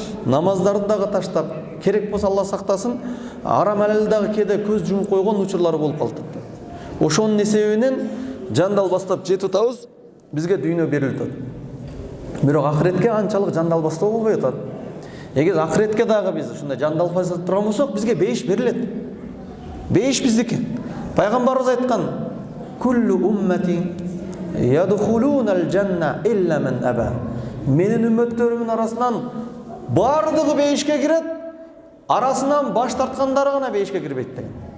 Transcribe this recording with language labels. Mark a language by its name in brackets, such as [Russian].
[Kyrgyz] Намаздарды дагы таштап, керек болсо Алла сактасын, арам алел дагы кээде көз жумуп койгон учурлары болуп калат. Ошонун эсебинен жандал бастап жетип атабыз, бизге дүйнө берилип атат. Бирок ахиретке анчалык жандал бастоо болбой атат. Эгер ахиретке дагы биз ушундай жандал бастап турган болсок, бизге бейиш берилет. Бейиш биздики. Пайгамбарыбыз айткан: [Arabic] "Куллу уммати ядхулунал жанна илля мен аба." [Kyrgyz] Менин үммөттөрүмдүн арасынан бардыгы бейишке кирет, арасынан баш тарткандары гана бейишке кирбейт деген.